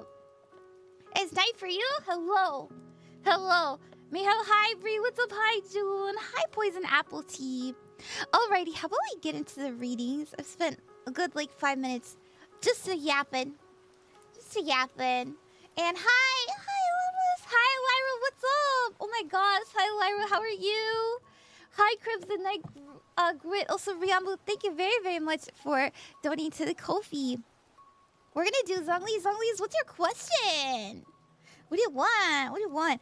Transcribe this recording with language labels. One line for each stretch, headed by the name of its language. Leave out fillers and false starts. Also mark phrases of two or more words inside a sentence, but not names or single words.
English: It's night for you? Hello. Hello. Meow, hi, Bree. What's up? Hi, June. Hi, Poison Apple Tea. Alrighty, how about we get into the readings? I've spent a good, like, 5 minutes just to yapping. And hi, Loveless. Hi, Lyra. What's up? Oh my gosh. Hi, Lyra. How are you? Hi, Crimson Night Grit. Also, Riambu, thank you very, very much for donating to the Ko-fi. We're gonna do Zhgliz. Zhgliz, what's your question? What do you want?